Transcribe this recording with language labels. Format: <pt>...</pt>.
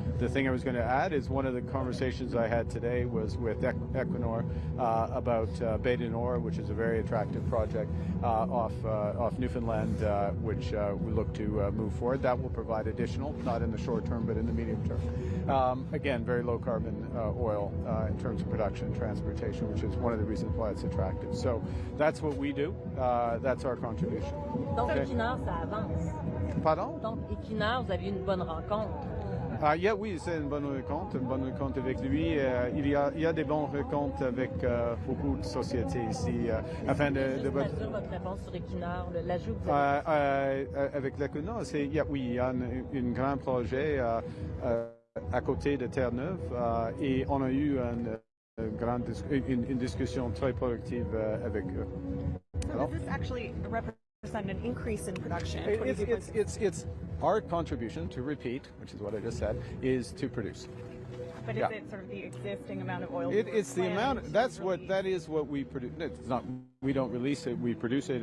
<en>The thing I was going to add is one of the conversations I had today was with Equinor about Bay du Nord, which is a very attractive project off Newfoundland, which we look to move forward. That will provide additional, not in the short term, but in the medium term. Again, very low carbon oil in terms of production and transportation, which is one of the reasons why it's attractive. So that's what we do. That's our contribution.</en> <fr>Donc, Equinor, ça avance. Pardon? Donc, Equinor, vous avez eu une bonne rencontre. Oui, c'est une bonne rencontre avec lui. Il y a des bonnes rencontres avec beaucoup de sociétés ici afin de... votre réponse sur Equinor, l'ajout que vous avez avec l'Equinor, oui, il y a un grand projet à côté de Terre-Neuve et on a eu une discussion très productive avec eux.</fr> <en>So is this actually an increase in production? It's our contribution, to repeat, which is what I just said, is to produce. But is it sort of the existing amount of oil? It's the amount. That is what we produce. It's not. We don't release it. We produce it.</en>